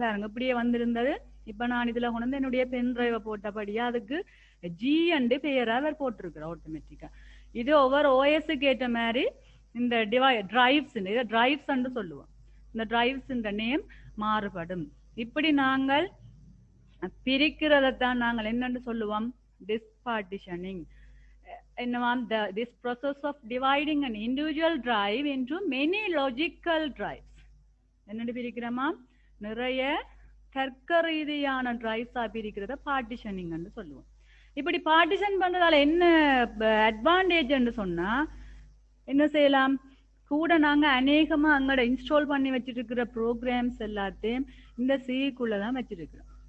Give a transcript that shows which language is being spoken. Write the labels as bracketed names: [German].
[Tamil] பாருங்க இப்படியே வந்திருந்தது. இப்ப நான் இதுல கொண்டு வந்து என்னுடைய பென் டிரைவை போட்டபடியா அதுக்கு ஜி அண்டு பேரா அவர் போட்டிருக்கிறேன் ஆட்டோமேட்டிக்கா. இது ஒவ்வொரு ஓஎஸ்க்கு ஏற்ற மாதிரி இந்த டிரைவ்ஸ், இதை டிரைவ்ஸ் என்று சொல்லுவோம். இந்த டிரைவ்ஸ் இந்த நேம் மாறுபடும். இப்படி நாங்கள் பிரிக்கிறதான் நாங்கள் என்னன்னு சொல்லுவோம், disk partitioning. என்னவாம், [English] this process of dividing an individual drive into many logical drives. [Tamil] என்னன்னு பிரிக்கிறோமா, நிறைய தர்க்க ரீதியான டிரைவ்ஸா பிரிக்கிறத பார்ட்டிஷனிங்னு சொல்லுவோம். இப்படி பார்ட்டிஷன் பண்றதால என்ன அட்வான்டேஜ்னு சொன்னா என்ன செய்யலாம், கூட நாங்க அநேகமா அங்கட இன்ஸ்டால் பண்ணி வச்சிட்டு இருக்கிற ப்ரோக்ராம்ஸ் எல்லாத்தையும் இந்த சிக்குள்ளதான் வச்சிருக்கிறோம்.